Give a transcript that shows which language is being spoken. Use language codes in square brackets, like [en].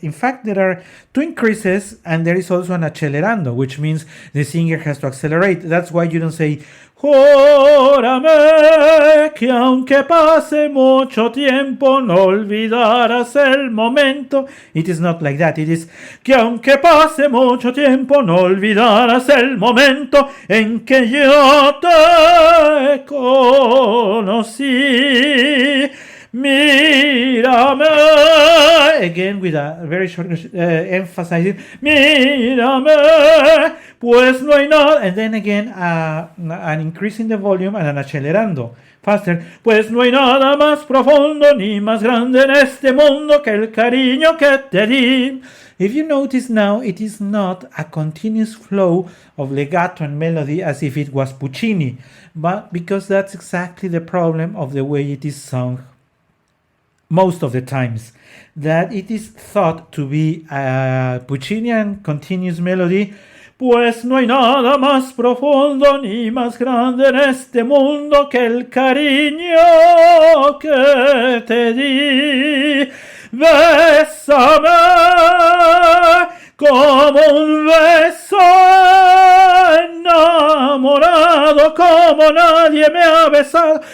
[en] In fact, there are two increases, and there is also an accelerando, which means the singer has to accelerate. That's why you don't say [es] júrame que aunque pase mucho tiempo no olvidarás el momento. [en] It is not like that. It is [es] que aunque pase mucho tiempo no olvidarás el momento en que yo te conocí. Mírame, [en] again with a very short emphasizing, [es] mírame, pues no hay nada, [en] and then again an increase in the volume and an acelerando, faster, [es] pues no hay nada más profundo ni más grande en este mundo que el cariño que te di. [en] If you notice now, it is not a continuous flow of legato and melody as if it was Puccini, but because that's exactly the problem of the way it is sung most of the times, that it is thought to be a Puccinian continuous melody. [es] Pues no hay nada más profundo ni más grande en este mundo que el cariño que te di. Bésame como un beso enamorado, como nadie me ha besado.